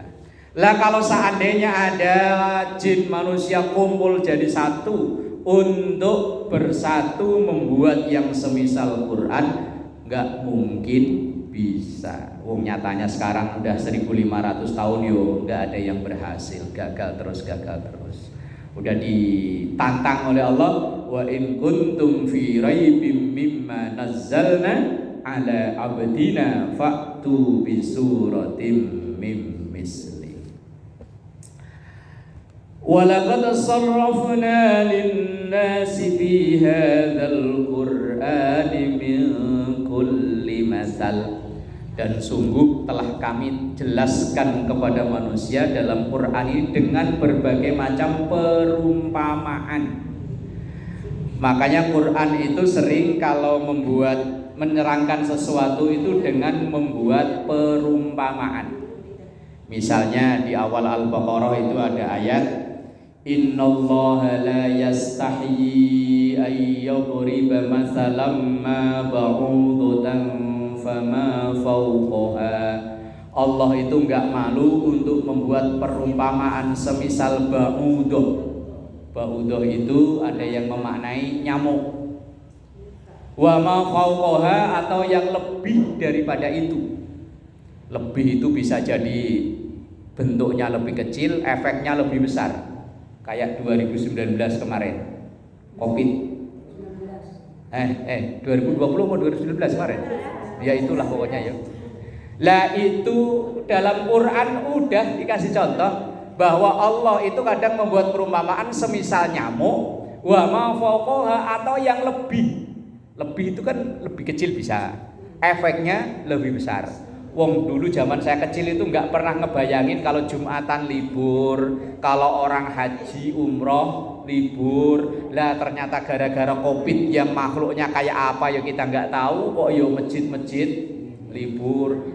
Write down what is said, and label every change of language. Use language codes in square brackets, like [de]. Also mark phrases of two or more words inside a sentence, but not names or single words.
[id] Lah kalau seandainya ada jin manusia kumpul jadi satu untuk bersatu membuat yang semisal Quran, nggak mungkin bisa. Nyatanya sekarang udah 1500 tahun nggak ada yang berhasil, gagal terus. Udah ditantang oleh Allah, [ar] وإن كنتم في ريب مما نزلنا على عبدنا فأتوا بسورة من مثله. ولقد صرفنا للناس في هذا القرآن من مثل. [id] Dan sungguh telah kami jelaskan kepada manusia dalam Quran ini dengan berbagai macam perumpamaan. Makanya Quran itu sering kalau menerangkan sesuatu itu dengan membuat perumpamaan. Misalnya di awal Al-Baqarah itu ada ayat [ar] إن الله لا يستحيي أن يضرب مثلا ما بعوضة فما فوقها. [id] Allah itu enggak malu untuk membuat perumpamaan semisal ba'udah. Ba'udah itu ada yang memaknai nyamuk. [ar] وما فوقها [id] atau yang lebih daripada itu. Lebih itu bisa jadi bentuknya lebih kecil, efeknya lebih besar. Kayak 2019 kemarin. Covid. 2020 atau 2019 kemarin? Ya itulah pokoknya ya. Lah itu dalam Quran udah dikasih contoh bahwa Allah itu kadang membuat perumpamaan semisal nyamuk, [ar] وما فوقها [id] atau yang lebih. Lebih itu kan lebih kecil bisa. Efeknya lebih besar. Wong dulu zaman saya kecil itu nggak pernah ngebayangin kalau Jumatan libur, kalau orang haji umroh libur. Lah ternyata gara-gara Covid yang makhluknya kayak apa ya kita nggak tahu kok yo masjid-masjid libur.